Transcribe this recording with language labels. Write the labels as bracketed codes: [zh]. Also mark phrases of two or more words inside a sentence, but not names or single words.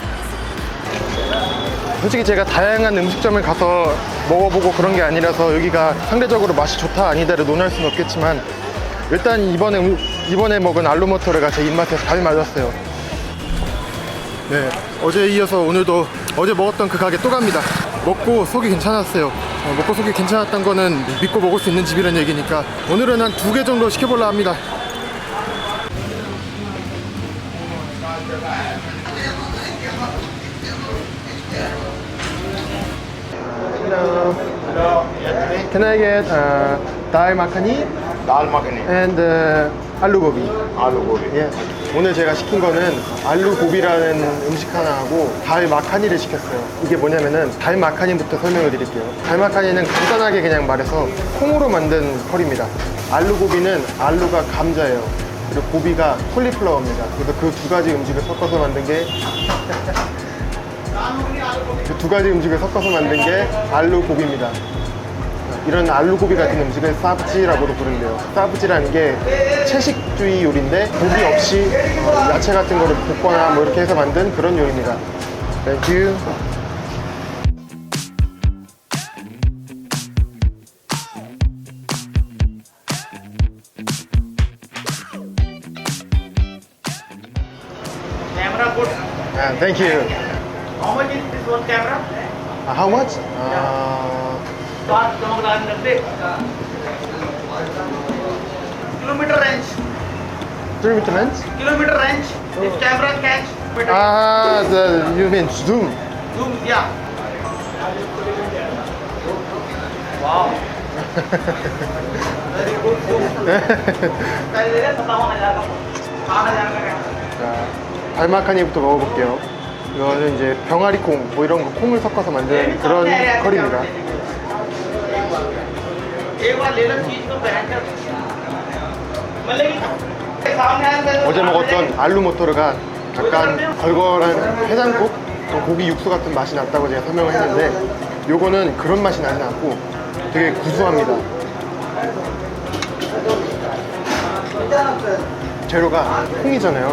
[ko] 솔직히 제가 다양한 음식점을 가서 먹어보고 그런 게 아니라서 여기가 상대적으로 맛이 좋다 아니다를 논할 수는 없겠지만 일단 이번에 먹은 알루머토르가 제 입맛에 잘 맞았어요. 네, 어제에 이어서 오늘도 어제 먹었던 그 가게 또 갑니다. 먹고 속이 괜찮았어요. 먹고 속이 괜찮았던 거는 믿고 먹을 수 있는 집이라는 얘기니까 오늘은 한 2개 정도 시켜볼라 합니다. [en] Hello. Can I get dal makhani [hi] दाल मखनी [en] and aloo gobi? [hi] आलू गोभी [ko] 예. 오늘 제가 시킨 거는 알루 고비라는 음식 하나 하고 달 마카니를 시켰어요. 이게 뭐냐면은 달 마카니부터 설명을 드릴게요. 달 마카니는 간단하게 그냥 말해서 콩으로 만든 커리입니다. 알루 고비는 알루가 감자예요. 그리고 고비가 콜리플라워입니다. 그래서 그 두 가지 음식을 섞어서 만든 게 그 두 가지 음식을 섞어서 만든 게 알루 고비입니다. 이런 알루고비 같은 음식을 사브지라고도 부른대요. 사브지라는 게 채식주의 요리인데 고기 없이 야채 같은 거를 볶거나 뭐 이렇게 해서 만든 그런 요리입니다. [en] Thank you. Camera good. Thank you. How much is this one camera? How much? Cost kilometer range. 3 meters? Kilometer range. This camera catch. You mean zoom? Zoom, yeah. Wow. Very good zoom. [hi] पहले 57,000 का 8,000 का camera. [ko] 자, 달마카니부터 먹어볼게요. 이거는 이제 병아리콩, 뭐 이런 거 콩을 섞어서 만든 그런 커리입니다. [hi] एक बार ले लो चीज को पहन कर मतलब सामने [ko] 어제 먹었던 알루모토르가 약간 걸걸한 해장국, 고기 육수 같은 맛이 났다고 제가 설명을 했는데 요거는 그런 맛이 나지 않고 되게 구수합니다. 재료가 콩이잖아요.